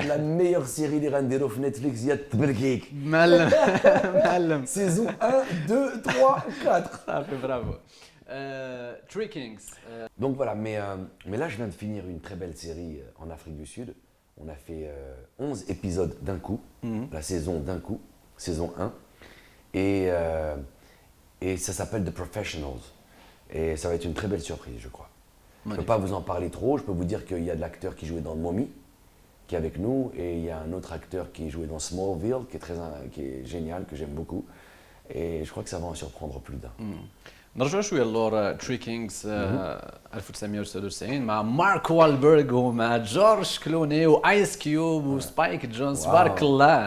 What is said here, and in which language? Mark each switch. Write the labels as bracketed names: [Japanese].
[Arabic] لا ميور سيري اللي غنديروا في نتفليكس هي التبرقيق معلم معلم سيزون 1 2 3 4 صافي برافو Three Kings [French] Donc voilà, mais là je viens de finir une très belle série en Afrique du Sud. On a fait 11 épisodes d'un coup, la saison d'un coup, saison 1. Et ça s'appelle The Professionals. Et ça va être une très belle surprise, je crois. Je ne peux pas vous en parler trop, je peux vous dire qu'il y a de l'acteur qui jouait dans Mommy, qui est avec nous, et il y a un autre acteur qui jouait dans Smallville, qui est génial, que j'aime beaucoup. Et je crois que ça va en surprendre plus d'un. [Arabic] نرجع شويه لور تري كينجز 1999 مع مارك والبرغ ومع جورج كلوني وايس كيوب وسبايك جونز تبارك الله